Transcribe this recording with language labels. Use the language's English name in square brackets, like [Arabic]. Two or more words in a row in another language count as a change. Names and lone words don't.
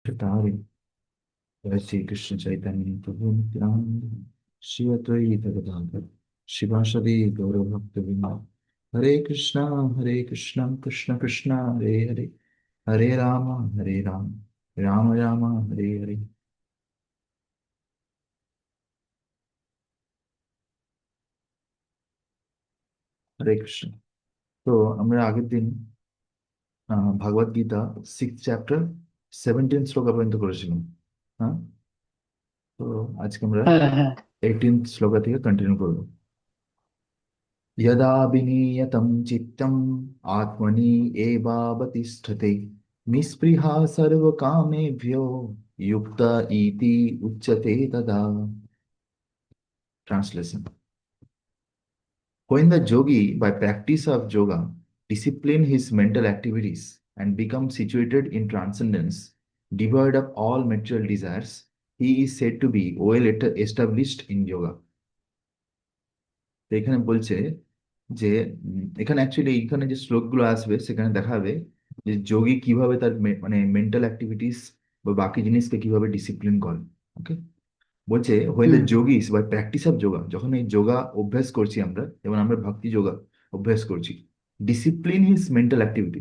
[Sanskrit] Chitari, Jai Shri Krishna Chaitanya Prabhu Nityananda, Shri Advaita Gadadhar, Shivasadi Gaura Bhakta Vrinda, Hare Krishna, Hare Krishna, Krishna Krishna, Hare Hare, Hare Rama, Hare Rama, Rama Rama, Hare Hare, Hare Krishna. [Bangla] তো আমরা আগের দিন ভাগবত গীতা 6th চ্যাপ্টার 17 শ্লোকা পর্যন্ত করেছিলাম। হ্যাঁ, তো আজকে আমরা হ্যাঁ, হ্যাঁ। 18 শ্লোকা থেকে কন্টিনিউ করবো। [Sanskrit] यदा विनीयतं चित्तम् आत्मनि एवावतिष्ठते निःस्पृहा सर्वकामेभ्यो युक्त इति उच्यते तदा। [English] Translation: When the yogi, by practice of yoga, discipline his mental activities and becomes situated in transcendence, devoid of all material desires, he is said to be well established in yoga. [Bangla] তো এখানে বলছে যে এখানে অ্যাকচুয়ালি এখানে যে শ্লোকগুলো আসবে সেখানে দেখাবে যে যোগী কিভাবে তার মানে [English] mental activities [Bangla] বা বাকি জিনিসকে কিভাবে ডিসিপ্লিন করে। ওকে, বলছে [English] when the হুম। yogis by practice of yoga, [Bangla] যখন এই যোগা অভ্যাস করছি আমরা, যেমন আমরা ভক্তি যোগা অভ্যাস করছি, [English] discipline his mental activities.